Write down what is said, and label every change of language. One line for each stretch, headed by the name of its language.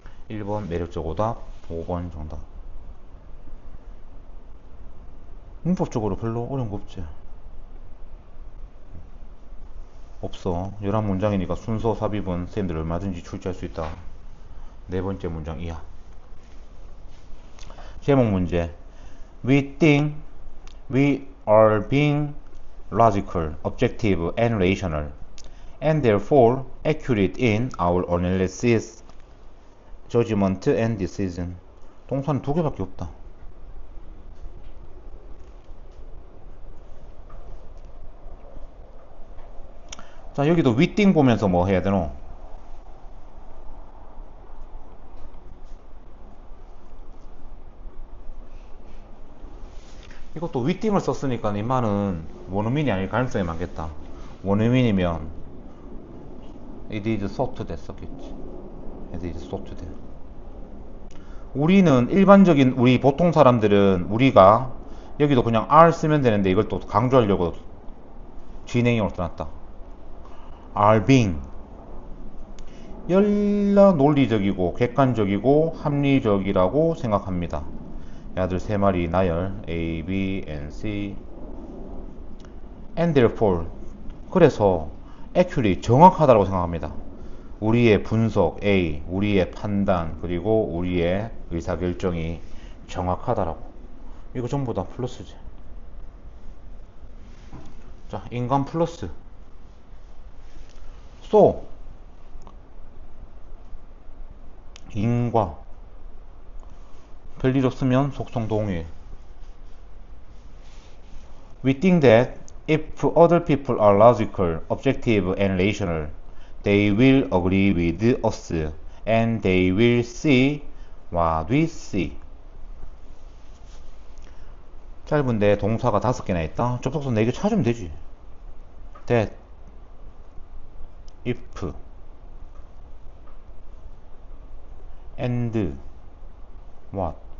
Korean: 1번 매력적 오답, 5번 정답. 문법적으로 별로 어려운 거 없지? 없어. 11문장이니까 순서 삽입은 쌤들 얼마든지 출제할 수 있다. 네 번째 문장 이하. 제목 문제.
English: We think we are being logical, objective, and rational, and therefore accurate in our analysis, judgment, and decision.
Korean: 동사는 두 개밖에 없다. 자 여기도
English: we think
Korean: 보면서 뭐 해야 되노? 이것도
English: we think
Korean: 을 썼으니까 이만은 원어민이 아닐 가능성이 많겠다. 원어민이면
English: it is thought
Korean: 됐었겠지.
English: it is thought
Korean: 돼. 우리는 일반적인 우리 보통 사람들은 우리가 여기도 그냥 are 쓰면 되는데 이걸 또 강조하려고 진행형으로 써놨다.
English: are being
Korean: 열나 논리적이고 객관적이고 합리적이라고 생각합니다. 야들 세 마리 나열 A, B, and C.
English: and therefore
Korean: 그래서 accurate 정확하다고 생각합니다. 우리의 분석 A, 우리의 판단 그리고 우리의 의사결정이 정확하다라고. 이거 전부 다 플러스지. 자 인간 플러스 so 인과 별일 없으면 속성 동일.
English: We think that if other people are logical, objective, and rational, they will agree with us, and they will see what we see.
Korean: 짧은데 동사가 5개나 있다. 접속사 4개 찾으면 되지. That, if, and, what.